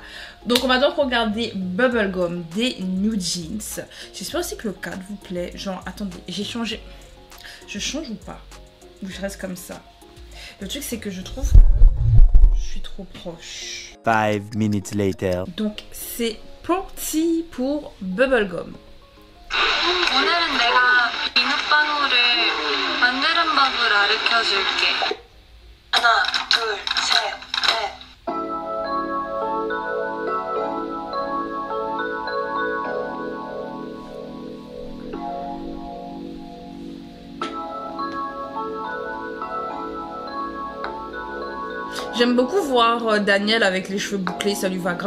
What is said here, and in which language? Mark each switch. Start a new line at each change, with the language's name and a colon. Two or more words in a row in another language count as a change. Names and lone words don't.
French: Donc, on va donc regarder Bubblegum des New Jeans. J'espère aussi que le cadre vous plaît. Genre, attendez, j'ai changé. Je change ou pas? Ou je reste comme ça? Le truc, c'est que je trouve que je suis trop proche.
English: 5 minutes later.
French: Donc, c'est parti pour Bubblegum.
Korean: 오늘은 내가 비눗방울을 만드는 법을 가르쳐줄게. 하나, 둘, 셋, 넷.
French: J'aime beaucoup voir Daniel avec les cheveux bouclés, ça lui va grave.